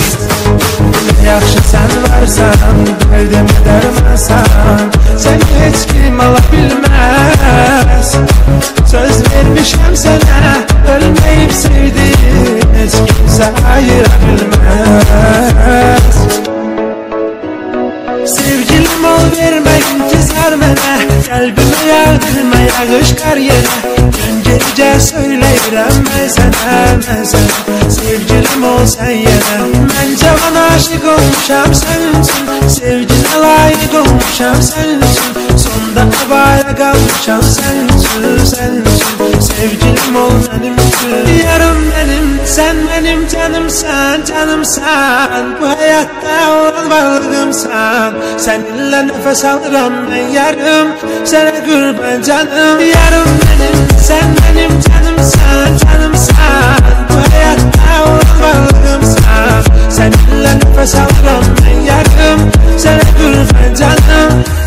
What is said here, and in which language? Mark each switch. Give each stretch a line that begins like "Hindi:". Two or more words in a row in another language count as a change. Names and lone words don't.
Azerbaijani: Ne yaxşı sen varsan, derdime dermansan, seni hiç kim alabilmez. Söz vermişem sana, ölmeyip sevdiğim hiç kimse ayırabilmez. Sevgilim ol verme intizar mənə, kalbimi yağdırma yağış kar yerə. Gün gece söyleyirəm mən sənə. Sevgilim ol sen yenə, mən cavan aşık olmuşam sənin üçün, sevginə layık olmuşam sənin üçün, sonda havaya qalmışam sənin üçün, sənin üçün. Sevgilim ol mənim üçün, yarım mənim,
Turkish: sen benim canımsan, canımsan. Bu hayatta olan varlığımsan, seninle nefes alırım ben yarım, sana kurban canım. Yarım benim, sen benim canımsan, canımsan. Bu hayatta olan varlığımsan, seninle nefes alırım ben yarım, sana kurban canım.